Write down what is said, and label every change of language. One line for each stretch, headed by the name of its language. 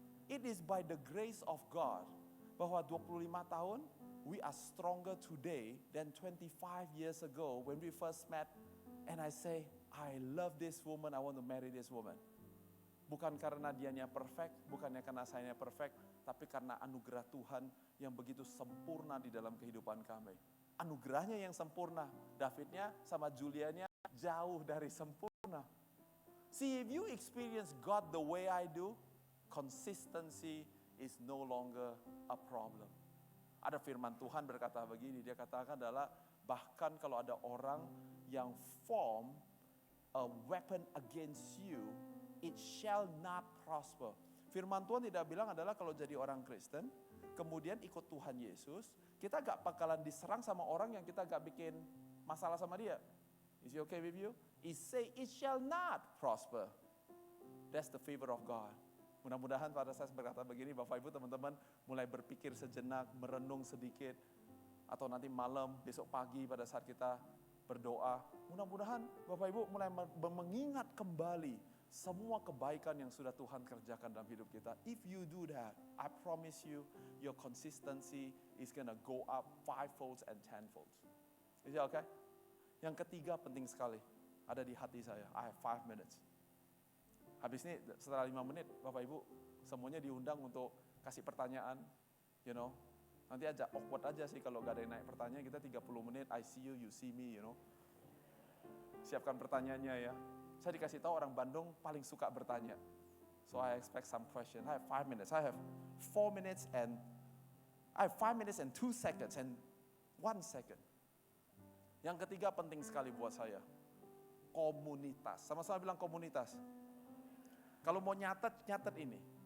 English: It is by the grace of God,
Indonesian: bahwa 25 tahun,
English: we are stronger today than 25 years ago when we first met. And I say, I love this woman, I want to marry this woman.
Indonesian: Bukan karena dianya perfect, bukannya karena sayanya perfect, tapi karena anugerah Tuhan yang begitu sempurna di dalam kehidupan kami. Anugerahnya yang sempurna. Davidnya sama Julianya jauh dari sempurna.
English: See, if you experience God the way I do, consistency is no longer a problem.
Indonesian: Ada firman Tuhan berkata begini, dia katakan adalah bahkan kalau ada orang yang
English: form a weapon against you, it shall not prosper.
Indonesian: Firman Tuhan tidak bilang adalah kalau jadi orang Kristen, kemudian ikut Tuhan Yesus, kita gak bakalan diserang sama orang yang kita gak bikin masalah sama dia.
English: Is it okay with you? It say it shall not prosper. That's the favor of God.
Indonesian: Mudah-mudahan pada saya berkata begini, Bapak Ibu teman-teman mulai berpikir sejenak, merenung sedikit, atau nanti malam, besok pagi pada saat kita berdoa, mudah-mudahan Bapak Ibu mulai mengingat kembali semua kebaikan yang sudah Tuhan kerjakan dalam hidup kita.
English: If you do that, I promise you, your consistency is gonna go up 5-fold and 10-fold. Is it okay?
Indonesian: Yang ketiga penting sekali, ada di hati saya.
English: I have 5 minutes.
Indonesian: Habis ini setelah 5 menit, Bapak Ibu semuanya diundang untuk kasih pertanyaan, you know. Nanti aja awkward aja sih kalau gak ada yang naik pertanyaan, kita 30 menit,
English: I see you, you see me, you know.
Indonesian: Siapkan pertanyaannya ya. Saya dikasih tahu orang Bandung paling suka bertanya.
English: So I expect some question. I have 5 minutes. I have 4 minutes and I have 5 minutes and 2 seconds and 1 second.
Indonesian: Yang ketiga penting sekali buat saya. Komunitas. Sama-sama bilang komunitas. Kalau mau nyatet ini.